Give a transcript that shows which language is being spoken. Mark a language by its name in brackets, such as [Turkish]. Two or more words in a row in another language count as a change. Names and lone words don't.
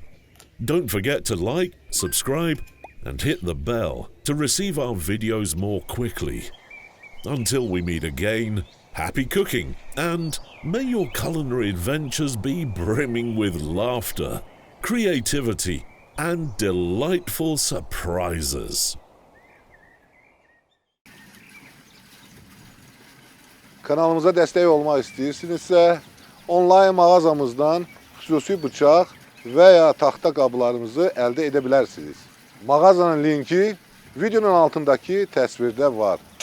[English] Don't forget to like, subscribe, and hit the bell to receive our videos more quickly. Until we meet again, happy cooking, and may your culinary adventures be brimming with laughter, creativity, and delightful surprises. [Azerbaijani] Kanalımıza dəstək olmaq istəyirsinizsə, onlayn mağazamızdan xüsusi bıçaq və ya taxta qablarımızı əldə edə bilərsiniz. Mağazanın linki videonun altındakı təsvirdə var.